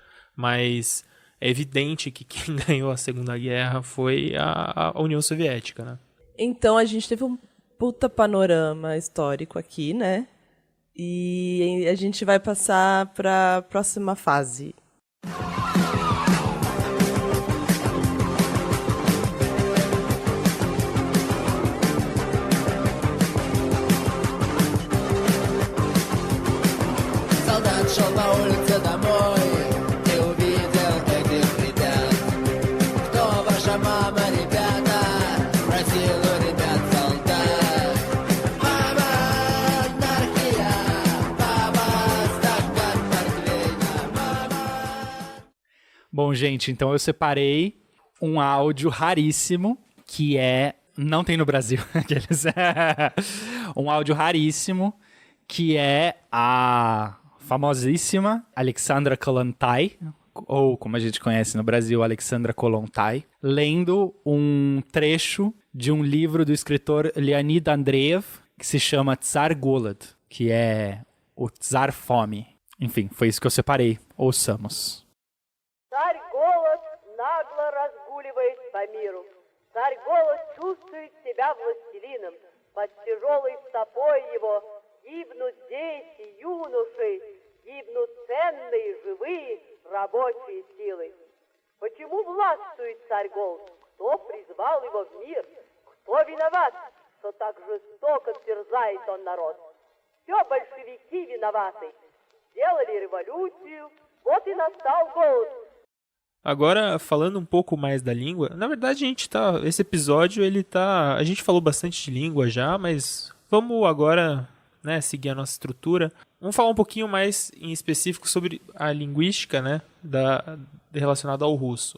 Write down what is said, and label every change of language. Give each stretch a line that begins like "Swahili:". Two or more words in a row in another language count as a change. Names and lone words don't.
Portuguese: Mas é evidente que quem ganhou a Segunda Guerra foi a União Soviética, né? Então a gente teve um puta panorama histórico aqui, né? E a gente vai passar para a próxima fase.
Russian: Шел по улице домой и увидел этих ребят. Кто ваша мама, ребята? Спросил у ребят солдат. Мама, анархия, папа, стакан портвейна, мама.
Portuguese: Bom, gente, então eu separei um áudio raríssimo que não tem no Brasil. Um áudio raríssimo que é a famosíssima Alexandra Kollontai, ou como a gente conhece no Brasil, Alexandra Kollontai, lendo um trecho de um livro do escritor Leonid Andreev, que se chama Tsar Golod, que é o Tsar Fome. Enfim, foi isso que eu separei. Ouçamos.
Russian: Царь Голод нагло разгуливает по миру. Царь Голод чувствует себя властелином. Под тяжелой стопой его гибнут дети, юноши, гибнут ценные, живые, рабочие силы. Почему власть царь Голод, кто призвал его в мир? Кто виноват, что так жестоко терзает он народ? Все большевики виноваты. Сделали революцию, вот и настал голод.
Portuguese: Agora, falando um pouco mais da língua, na verdade esse episódio a gente falou bastante de língua já, mas vamos agora, né, seguir a nossa estrutura. Vamos falar um pouquinho mais em específico sobre a linguística, né, relacionada ao russo.